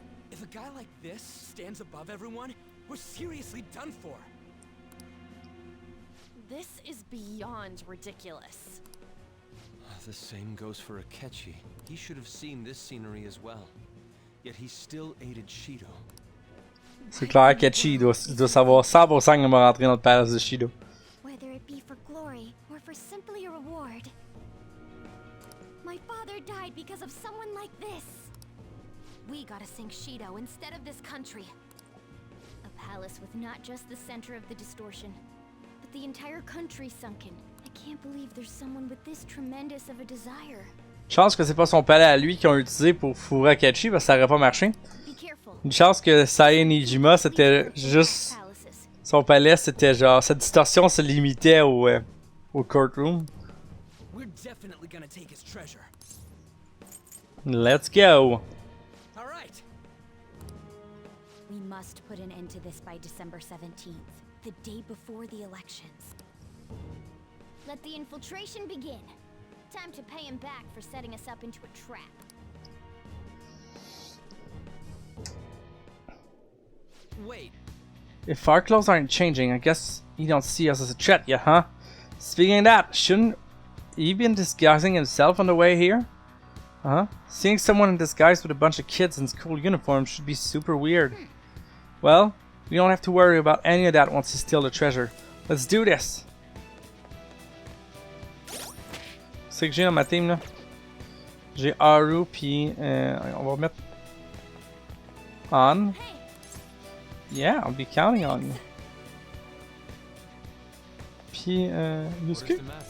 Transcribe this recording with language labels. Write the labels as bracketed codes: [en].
[en] If a guy like this stands above everyone, we're seriously done for. This is beyond ridiculous. The same goes for Akechi. He should have seen this scenery as well. Yet he still aided Shido. [fr] C'est clair qu'Akechi il doit savoir 100% qu'il va rentrer dans le palace de Shido. [en] Whether it be for glory or for simply a reward. My father died because of someone like this. We gotta sink Shido instead of this country. A palace with not just the center of the distortion, but the entire country sunken. I can't believe there's someone with this tremendous of a desire. [fr] Chance que c'est pas son palais à lui qu'ils ont utilisé pour fourrer Akechi parce que ça aurait pas marché. [en] Be careful. [fr] Une chance que Sae Nijima c'était juste... Son palais c'était genre... Cette distorsion se limitait au courtroom. [en] We're definitely gonna take his treasure. Let's go! All right. We must put an end to this by December 17th, the day before the elections. Let the infiltration begin. Time to pay him back for setting us up into a trap. Wait. If our clothes aren't changing, I guess you don't see us as a threat yet, huh? Speaking of that, shouldn't he been disguising himself on the way here? Huh? Seeing someone in disguise with a bunch of kids in school uniforms should be super weird. Well, we don't have to worry about any of that once you steal the treasure. Let's do this! [fr] C'est que j'ai dans ma team là. J'ai Haru puis on va mettre on. [en] Yeah, I'll be counting on you. [fr] Puis Yusuke.